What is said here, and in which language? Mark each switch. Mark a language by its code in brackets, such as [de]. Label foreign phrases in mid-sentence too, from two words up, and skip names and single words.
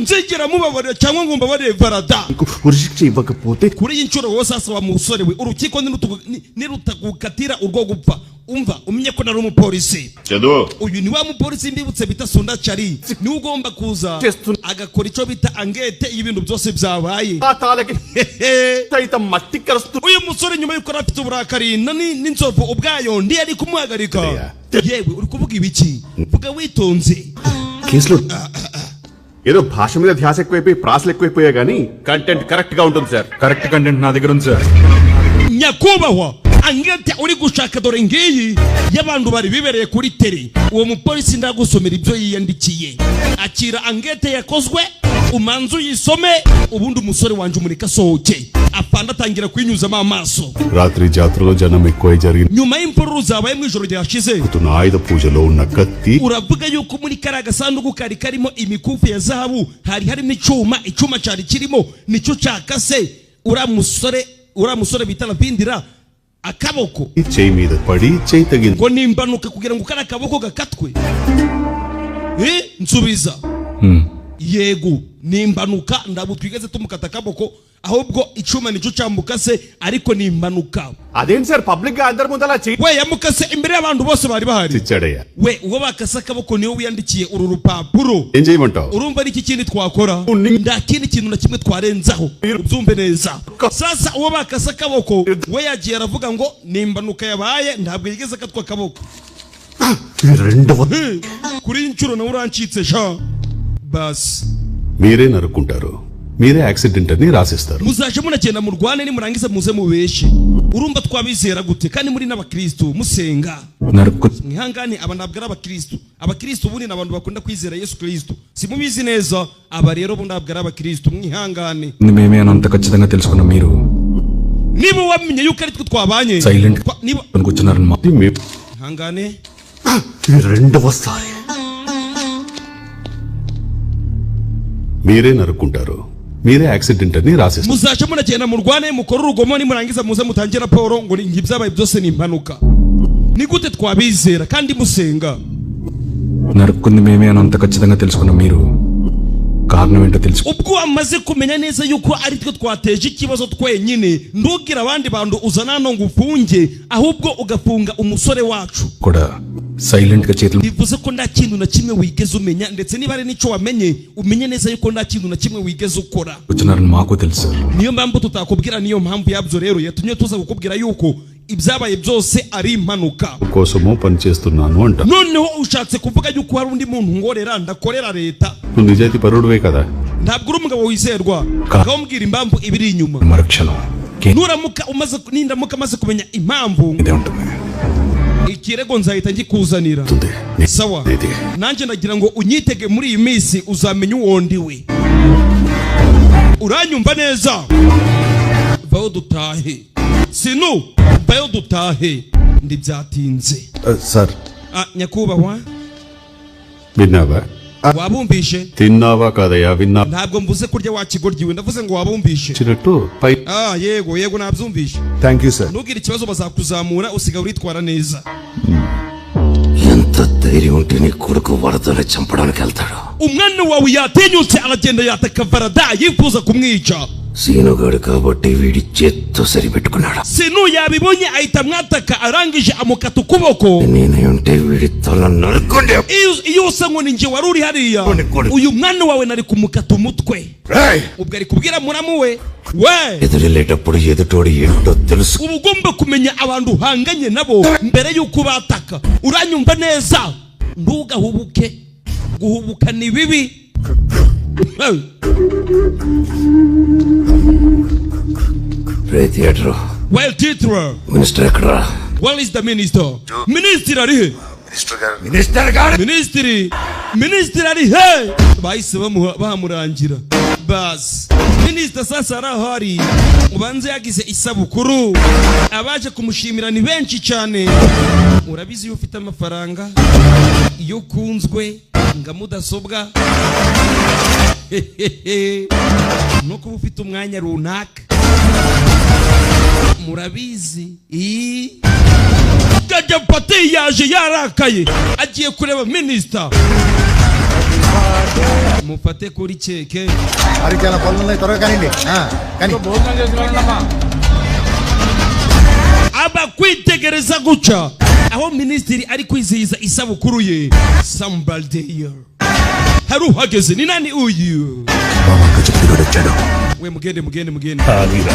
[rw] nzigera mubabarira cyangwa ngo mbabarire barada kuri iyi nshuro wose sasa wa musore we urukiko nirutagukatira urwo gupfa umva umenye ko nari umupolisi uyu ni wa mupolisi mbibutse bita Sunda Chari ni ugomba kuza agakora icyo bita angete y'ibintu byose byabaye uyu musore nyuma yuko afite uburakari n'inzovu ubwayo ndi ari kumuhagarika yewe uri kuvuga ibiki vuga witonze [te] ఏదో భాష మీద ధ్యాస ఎక్కువైపోయి ప్రాసలు ఎక్కువైపోయా గానీ కంటెంట్ కరెక్ట్ గా ఉంటుంది సార్ కరెక్ట్ కంటెంట్ నా దగ్గర ఉంది సార్ [rw] nyakubahwa angete uri gushaka dore ngiyi y'abantu bari bibereye kuri teri uwo mupolisi ndagusomera ibyo yiyandikiye akira angete yakozwe umanzu yisome ubundi umusore wanje umurika sohoke apanda tangira kwinyuzamo amaso [te] రాత్రి జాతరలో జనం ఎక్కువ జరిగింది [rw] nyuma y'impururu zabaye mu ijoro ryashize [te] tuna ఆయుధ పూజలో ఉన్న కత్తి [rw] uravuga yuko muri kara gasanduku kari karimo imikufi ya zahabu hari harimo icyuma cyari kirimo nicyo cyakase uramusore bitana bindira akaboko [te] చేయి మీద పడి చేయి తగింది [rw] ngo nimbanuka kugira ngo kara kaboko gakatwe nsubiza yego nimbanuka ndabu twigeze tumukata akaboko ahubwo icuma nicyo cyambukase ariko nimbanuka [te] అదేంటి సార్ పబ్లిక్ గా అందరి ముందు అలా [rw] we yamukase imbere y'abantu bose bari bahari [te] చిచ్చాడయ్యా [rw] we uwo bakase akaboko niwe wiyandikiye uru rupapuro [te] ఏం చేయమంటావు [rw] urumva ari iki kindi twakora nda kindi kintu na kimwe twarenzaho ubyumve neza sasa uwo bakase akaboko we yagiye aravuga ngo nimbanuka yabaye ntabwo yigeze akatwa akaboko kuri inshuro na urancitse sha bas [te] మీరే నరుకుంటారు మీరే యాక్సిడెంట్ అని రాసిస్తారు [rw] muzaje munagenda mu rwane ni murangiza muze mubeshe urumva twabizera gute kandi muri n'abakristo musenga mwihangane aba ntabwo ari abakristo ubundi n'abantu bakunda kwizera Yesu Kristo simubizi neza aba rero ubu ntabwo ari abakristo mwihangane [te] మేమే అనంత ఖచ్చితంగా తెలుసుకున్న మీరు [rw] niba wamenye yuko ari twe twabanye [te] సైలెంట్ [rw] niba [te] అనుకుంటున్నారని [rw] mwihangane [te] రెండవసారి మీరే నరుకుంటారు మీరే యాక్సిడెంట్ అని రాసేస్తారు. [rw] muzaje munagenda murwane mukora urugomo nimurangiza muze mutangira raporo ngo ngibyabaye byose ni impanuka. Ni gute twabizera kandi musenga? [te] నరుక్కుంది మేమే అని అంత ఖచ్చితంగా తెలుసుకున్న మీరు కారణం ఏంటో తెలుసు. [rw] ubwo amaze kumenya neza yuko ari twe twateje ikibazo twenyine ndugira abandi bantu uzana no ngufunge ahubwo ugafunga umusore wacu [te] కూడా సైలెంట్ గా చేతులు. [rw] bivuze ko nta kintu na kimwe wigeze umenya ndetse niba ari nico wamenye umenye neza yuko nta kintu na kimwe wigeze ukora. [te] వచ్చినారని మాకు తెలుసు. [rw] niyo mpamvu tutakubwira niyo mpamvu yabyo rero yatumye tuza kukubwira yuko ibyabaye byose ari impanuka [te] కోసమో పని చేస్తున్నాను అంట. [rw] noneho ushatse kuvuga yuko hari undi muntu ngorera ndakorera leta. [te] నువ్వు నిజాయితీ పరుడువే కదా. [rw] ntabwo uri umugabo wizerwa akambwira impamvu ibiri inyuma. [te] మరుక్షణం [rw] nuramuka nindamuka maze kumenya impamvu ikirego nzahita ngikuzanira. sawa nanjye ndagira ngo unyitege muri iyi minsi uzamenya uwo ndiwe. uranyumva neza? vaho dutahe. sinu vaho dutahe ndibyatinze. [te] సార్ [rw] nyakubahwa [te] విన్నావా? [rw] wabumvishe? [te] తిన్నావా కాదయ్యా? విన్నా. [rw] ntabwo mvuze kurya wakigoryiwe ndavuze ngo wabumvishe. [te] చిన్నట్టు పై. [rw] yego nabyumvishe. [en] thank you sir. [rw] ntugire ikibazo bazakuzamura usiga uritwara neza. [te] ఎంత ధైర్యం ఉంటే నీ కొడుకు వరదని చంపడానికి వెళ్తాడు? [rw] umwana wawe yatinyutse aragenda yataka varada yifuza kumwica. [te] సీనుగాడు కాబట్టి వీడి చేత్తో సరిపెట్టుకున్నాడు. [rw] sinu yabibonye ahita mwataka arangije amukata ukuboko. [te] నేనే ఉంటే వీడి తల నరుక్కుండే. [rw] iyo usa ngo ninjye wari uri hariya uyu mwana wawe nari kumukata umutwe. ubwo ari kubwira muramu we [te] ఎదురెళ్ళేటప్పుడు ఎదుటోడు ఏంటో తెలుసు. [rw] uba ugomba kumenya abantu uhanganye nabo mbere y'uko bataka. uranyumva neza? ntugahubuke. guhubuka ni bibi. [te] థియేటర్ [en] well theater [te] మినిస్టర్ ఎక్కడరా? [en] well is the minister minister [rw] ari he minister ari he bahise bamurangira bas minister sasa arahari ubanze yagize isabukuru abaje kumushimira ni benshi cyane. urabizi iyo ufite amafaranga iyo kunzwe nga mudasobwa no kuba ufite umwanya runaka murabizi. Gajya pati yaje yarakaye agiye kureba minister. mufate kuri keke ari cyana pallunle tora kanindi kani [te] భోజనం చేస్తున్నామా. [rw] aba kwitegereza guca aho ministeri ari kwizihiza isabukuru ye. [en] somebody here [rw] hari uhageze. ni nani uyu? [te] బాబా గజపతిగాడు వచ్చాడు. [rw] we mugende